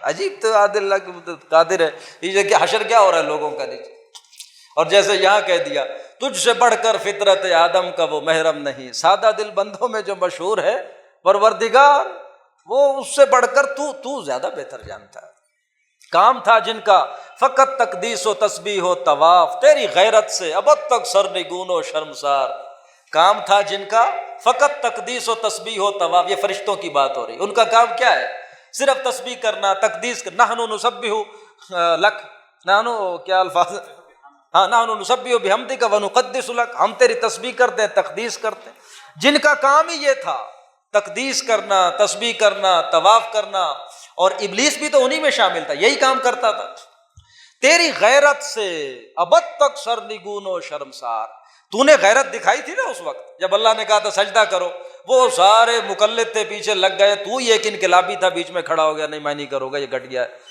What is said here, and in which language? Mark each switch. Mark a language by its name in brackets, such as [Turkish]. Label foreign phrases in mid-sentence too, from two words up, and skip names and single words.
[Urdu] عجیب، تو عادل اللہ کی قادر ہے، یہ کہ حشر کیا ہو رہا ہے لوگوں کا نیچے۔ اور جیسے یہاں کہہ دیا تجھ سے بڑھ کر فطرت آدم کا وہ محرم نہیں، سادہ دل بندوں میں جو مشہور ہے پروردگار، وہ اس سے بڑھ کر تو زیادہ بہتر جانتا ہے۔ کام تھا جن کا فقط تقدیس و تسبیح و طواف، تیری غیرت سے ابد تک سرنگون و شرمسار۔ کام تھا جن کا فقط تقدیس و تسبیح و طواف، یہ فرشتوں کی بات ہو رہی، ان کا کام کیا ہے؟ صرف تسبیح کرنا، تقدیس کرنا۔ [Arabic] نحن نسبح لک، نحن [Urdu] کیا الفاظ، ہاں، [Arabic] نحن نسبح بحمدک ونقدس لک، [Urdu] ہم تیری تسبیح کرتے ہیں، تقدیس کرتے ہیں۔ جن کا کام ہی یہ تھا، تقدیس کرنا، تسبیح کرنا، طواف کرنا، اور ابلیس بھی تو انہی میں شامل تھا، یہی کام کرتا تھا۔ تیری غیرت سے ابد تک سرنگون و شرمسار، تو نے غیرت دکھائی تھی نا اس وقت جب اللہ نے کہا تھا سجدہ کرو، وہ سارے مقلد تھے پیچھے لگ گئے، تو ہی ایک انقلابی تھا بیچ میں کھڑا ہو گیا، نہیں میں نہیں کروں گا، یہ گٹ گیا ہے۔